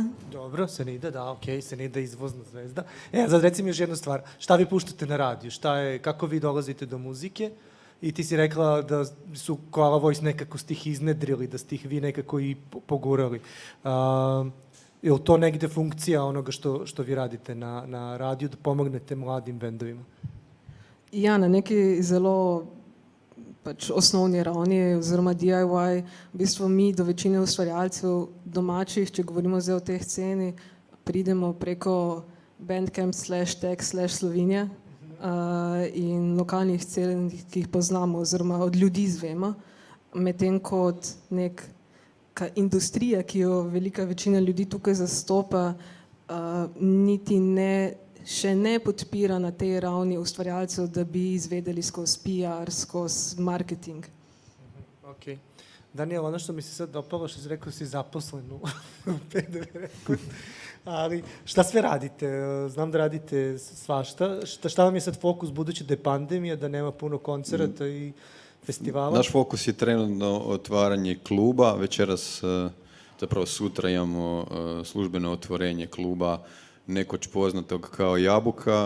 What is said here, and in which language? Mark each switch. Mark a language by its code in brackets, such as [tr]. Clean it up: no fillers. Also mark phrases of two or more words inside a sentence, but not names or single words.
[sr] Dobro, Senida, da, okej, Senida je izvozna zvezda. Sad reci mi još jednu stvar, šta vi puštate na radiju, kako vi dolazite do muzike? I ti si rekla da su Koala Voice nekako ste ih iznedrili, da ste ih vi nekako i pogurali. Je li to negde funkcija onoga što vi radite na radiju, da pomognete mladim bendovima? [sl] Ja, na neki zelo osnovni ravni oziroma DIY, v bistvu mi do večine ustvarjalcev domačih, če govorimo zdaj o teh sceni, pridemo preko Bandcamp /tag/Slovenija in lokalnih scen, ki jih poznamo oziroma od ljudi izvemo, medtem kot industrija, ki jo velika večina ljudi tukaj zastopa, niti še ne podpira na tej ravni ustvarjalcev, da bi izvedeli skozi PR, skozi marketing. [sr] Ok. Daniel, ono što mi se sad dopalo, što si rekao si zaposlen u PDV, ali šta sve radite? Znam da radite svašta. Šta vam je sad fokus, budući da je pandemija, da nema puno koncerata i festivala? [hr] Naš fokus je trenutno otvaranje kluba. Večeras, zapravo sutra imamo službeno otvorenje kluba nekoć poznatog kao Jabuka.